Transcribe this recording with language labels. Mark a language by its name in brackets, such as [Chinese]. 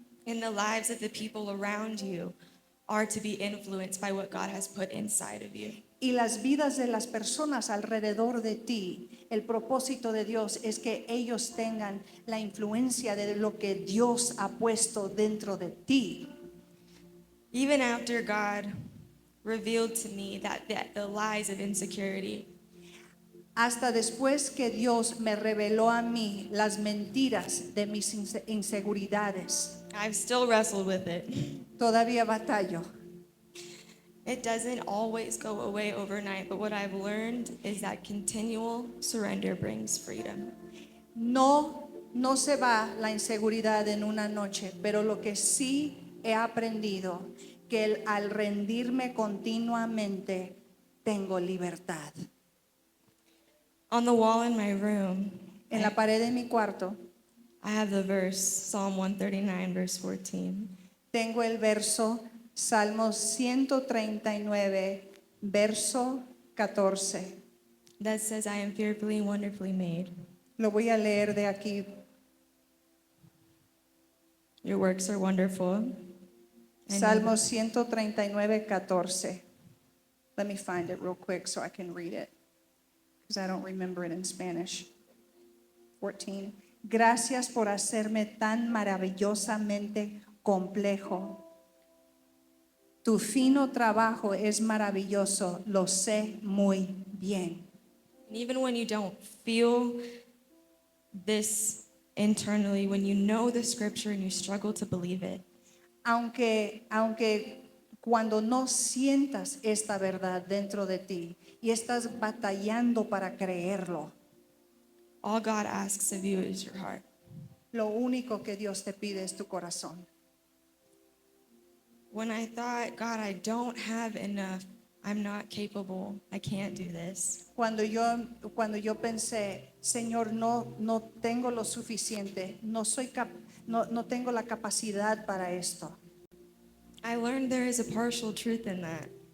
[English] And the lives of the people around you are to be influenced by what God has put inside of you. [Spanish] Y las vidas de las personas alrededor de ti, el propósito de Dios es que ellos tengan la influencia de lo que Dios ha puesto dentro de ti. [English] Even after God revealed to me that the lies of insecurity, [Spanish] Hasta después que Dios me reveló a mí las mentiras de mis inseguridades, [English] I've still wrestled with it. [Spanish] todavía batallo. [English] It doesn't always go away overnight, but what I've learned is that continual surrender brings freedom. [Spanish] No se va la inseguridad en una noche, pero lo que sí he aprendido, que al rendirme continuamente, tengo libertad. [English] On the wall in my room, [Spanish] En la pared de mi cuarto, [English] I have the verse, Psalm 139, verse 14. [Spanish] tengo el verso, Salmos 139, verso 14. [English] That says, I am fearfully and wonderfully made. [Spanish] Lo voy a leer de aquí. [English] Your works are wonderful. I know [Spanish] Salmos 139:14. [English] Let me find it real quick so I can read it, because I don't remember it in Spanish. 14. [Spanish] Gracias por hacerme tan maravillosamente complejo. Tu fino trabajo es maravilloso, lo sé muy bien. [English] And even when you don't feel this internally, when you know the scripture and you struggle to believe it, [Spanish] Aunque cuando no sientas esta verdad dentro de ti y estás batallando para creerlo, [English] all God asks of you is your heart. [Spanish] lo único que Dios te pide es tu corazón. [English] When I thought, God, I don't have enough, I'm not capable, I can't do this, [Spanish] Cuando yo pensé, Señor, no tengo lo suficiente, no tengo la capacidad para esto. [English] I learned there is a partial truth in that.